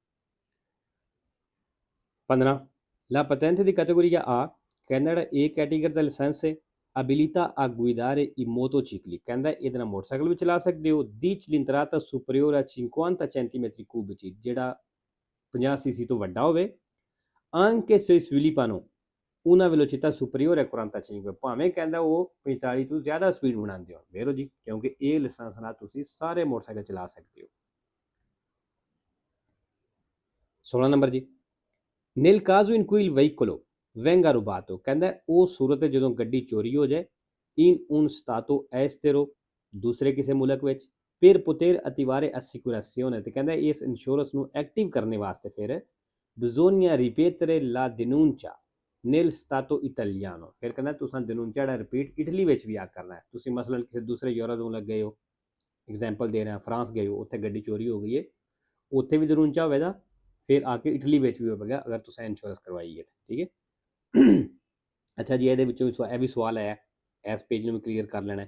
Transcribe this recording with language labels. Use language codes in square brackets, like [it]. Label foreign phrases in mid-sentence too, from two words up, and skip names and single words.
[it] 15 la patente di categoria A, [pa] ਕਹਿੰਦਾ ਜਿਹੜਾ A ਕੈਟੇਗਰੀ ਦਾ ਲਾਇਸੈਂਸ ਹੈ [it] abilita a guidare i motocicli, [pa] ਕਹਿੰਦਾ ਇਹਦੇ ਨਾਲ ਮੋਟਰਸਾਈਕਲ ਵੀ ਚਲਾ ਸਕਦੇ ਹੋ [it] di cilindrata superiore a 50 centimetri cubici, [pa] ਜਿਹੜਾ 50 cc ਤੋਂ ਵੱਡਾ ਹੋਵੇ [it] anche se sviluppano una velocità superiore a 45, [pa] ਭਾਵੇਂ ਕਹਿੰਦਾ ਉਹ 45 ਤੋਂ ਜ਼ਿਆਦਾ ਸਪੀਡ ਬਣਾਉਂਦੇ ਹੋ, ਵੇਰੋ ਜੀ ਕਿਉਂਕਿ ਇਹ ਲਾਇਸੈਂਸ ਨਾਲ ਤੁਸੀਂ ਸਾਰੇ ਮੋਟਰਸਾਈਕਲ ਚਲਾ ਸਕਦੇ ਹੋ। 16 ਨੰਬਰ ਜੀ, [it] nel caso in cui il veicolo venga rubato, [pa] ਕਹਿੰਦਾ ਉਹ ਸੂਰਤ ਜਦੋਂ ਗੱਡੀ ਚੋਰੀ ਹੋ ਜਾਏ [it] in un stato estero, [pa] ਦੂਸਰੇ ਕਿਸੇ ਮੁਲਕ ਵਿੱਚ [it] per poter attivare assicurazione, [pa] ਤੇ ਕਹਿੰਦਾ ਇਸ ਇੰਸ਼ੋਰੈਂਸ ਨੂੰ ਐਕਟਿਵ ਕਰਨ ਵਾਸਤੇ ਫਿਰ [it] bisogna ripetere la denuncia nel stato italiano, [pa] ਫਿਰ ਕਹਿੰਦਾ ਤੁਸੀਂ denuncia ਜਿਹੜਾ ਰਿਪੀਟ ਇਟਲੀ ਵਿੱਚ ਵੀ ਆ ਕਰਨਾ ਹੈ। ਤੁਸੀਂ ਮਸਲਨ ਕਿਸੇ ਦੂਸਰੇ ਯੂਰਪ ਨੂੰ ਲੱਗ ਗਏ ਹੋ, ਐਗਜ਼ਾਮਪਲ ਦੇ ਰਿਹਾ ਫਰਾਂਸ ਗਏ ਹੋ, ਉੱਥੇ ਗੱਡੀ ਚੋਰੀ ਹੋ ਗਈ ਹੈ, ਉੱਥੇ ਵੀ denuncia ਹੋਵੇਗਾ, ਫਿਰ ਆ ਕੇ ਇਟਲੀ ਵਿੱਚ ਵੀ ਹੋਵੇਗਾ ਅਗਰ ਤੁਸੀਂ ਇੰਸ਼ੋਰੈਂਸ ਕਰਵਾਈ ਹੈ, ਠੀਕ ਹੈ। ਅੱਛਾ ਜੀ, ਇਹਦੇ ਵਿੱਚੋਂ ਇਹ ਵੀ ਸਵਾਲ ਆਇਆ, ਇਸ ਪੇਜ ਨੂੰ ਵੀ ਕਲੀਅਰ ਕਰ ਲੈਣਾ।